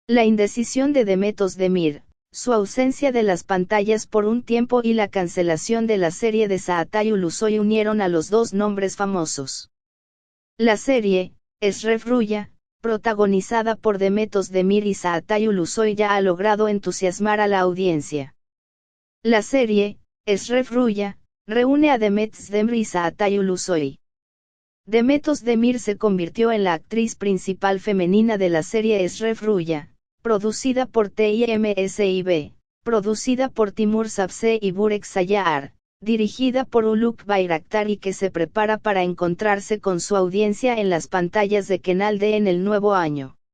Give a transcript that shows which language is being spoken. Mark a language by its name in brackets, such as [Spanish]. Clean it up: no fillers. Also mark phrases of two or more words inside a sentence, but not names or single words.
[Spanish] La indecisión de Demet Özdemir, su ausencia de las pantallas por un tiempo y la cancelación de la serie de Çağatay Ulusoy unieron a los dos nombres famosos. La serie, Eşref Rüya, protagonizada por Demet Özdemir y Çağatay Ulusoy, ya ha logrado entusiasmar a la audiencia. La serie, Eşref Rüya, reúne a Demet Özdemir y Çağatay Ulusoy. Demet Özdemir se convirtió en la actriz principal femenina de la serie Eşref Rüya, producida por TİMSİB, producida por Timur Sabse y Burek Sayar, dirigida por Uluk Bayraktar y que se prepara para encontrarse con su audiencia en las pantallas de Kanal D en el nuevo año.